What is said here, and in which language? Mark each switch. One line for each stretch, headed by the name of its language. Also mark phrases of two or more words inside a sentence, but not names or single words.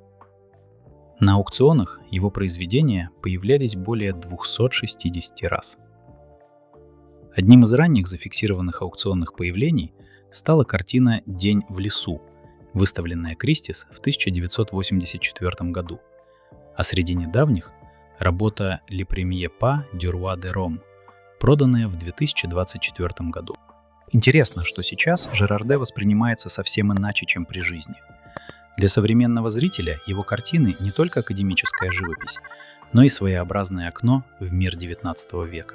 Russian: На аукционах его произведения появлялись более 260 раз. Одним из ранних зафиксированных аукционных появлений стала картина «День в лесу», выставленная Кристис в 1984 году, а среди недавних – работа «Le premier pas du roi de Rome», проданная в 2024 году. Интересно, что сейчас Жерарде воспринимается совсем иначе, чем при жизни. Для современного зрителя его картины не только академическая живопись, но и своеобразное окно в мир XIX века.